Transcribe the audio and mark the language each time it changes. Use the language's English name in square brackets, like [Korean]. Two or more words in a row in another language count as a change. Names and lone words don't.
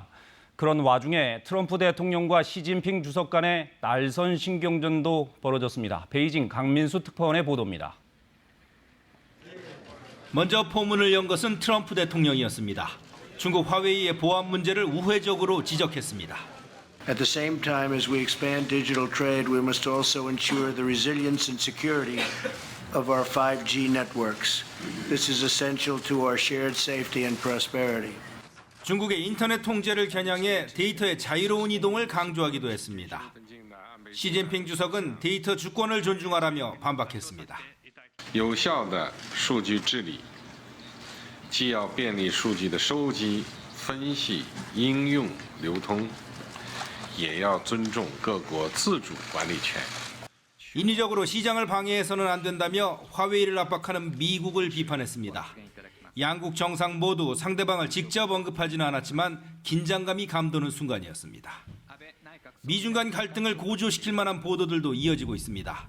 [Korean] 그런 와중에 트럼프 대통령과 시진핑 주석 간의 날선 신경전도 벌어졌습니다. 베이징 강민수 특파원의 보도입니다. 먼저 포문을 연 것은 트럼프 대통령이었습니다. 중국 화웨이의 보안 문제를 우회적으로 지적했습니다. [English] At the same time as we expand digital trade, we must also ensure the resilience and security of our 5G networks. This is essential to our shared safety and prosperity. [Korean] 중국의 인터넷 통제를 겨냥해 데이터의 자유로운 이동을 강조하기도 했습니다. 시진핑 주석은 데이터 주권을 존중하라며 반박했습니다. [Chinese] 有效的数据治理既要便利数据的收集、分析、应用、流通，也要尊重各国自主管理权。 [Korean] 인위적으로 시장을 방해해서는 안 된다며 화웨이를 압박하는 미국을 비판했습니다. 양국 정상 모두 상대방을 직접 언급하지는 않았지만 긴장감이 감도는 순간이었습니다. 미중 간 갈등을 고조시킬 만한 보도들도 이어지고 있습니다.